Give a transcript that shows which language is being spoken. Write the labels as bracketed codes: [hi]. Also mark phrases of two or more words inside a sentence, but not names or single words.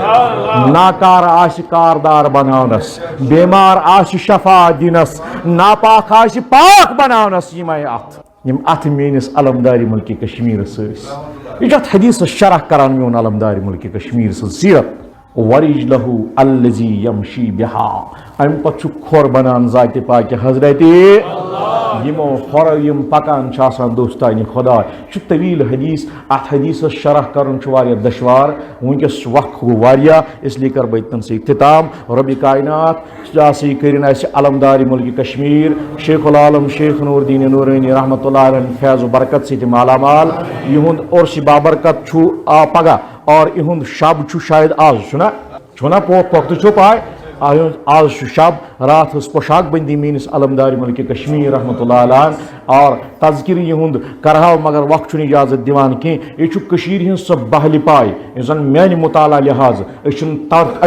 [ks] ناکار آسہِ کاردار بناونس بیمار آسہِ شفا دِنس ناپاک آسہِ پاک بناونس یمے یم اتھ میٲنس علمدارِ ملکہِ کشمیٖرس ٲسۍ یہ چھُ اتھ حدیثس شرح کران میون علمدارِ ملکہِ کشمیٖر سٕنٛز سیرت ورج [ar] لہو الذی یمشی بہا [ks] امہ پتہٕ چھُ کھۄر بنان ذاتِ پاکہِ حضرت یمو کھۄرو یم پکان چھِ آسان دوستانہِ خۄداے چھُ طویل حدیث اتھ حدیثس شرح کرُن چھُ واریاہ دشوار ونکس وقت گوٚو واریاہ [ur] اس لیے [ks] کر بہٕ ییٚتٮ۪ن سۭتۍ اختتام ربِ کائنات ہسا کٔرِنۍ اسہِ علمدارِ ملکہِ کشمیٖر شیخ العالم شیخ نور الدین نورانی [ar] رحمتہ اللہ علیہ [ks] فیض و برکت سۭتۍ مالا مال یہُنٛد عرسِ بابرکت چھُ پگاہ اور یہُنٛد شب چھُ شاید آز چھُنا پوختہٕ چھو پاے آز چھُ شب رات ٲس پوشاک بندی میٲنس علمدارِ ملکہِ کشمیٖر [ar] رحمتہ اللہ علیہ [ks] اور تذکر یہُنٛد کرہاو مگر وقت چھُنہٕ اجازت دِوان کینٛہہ یہِ چھُ کٔشیٖرِ ہٕنٛز سۄ بہلہِ پاے یُس زن میانہِ مطالعہ لحاظ أسۍ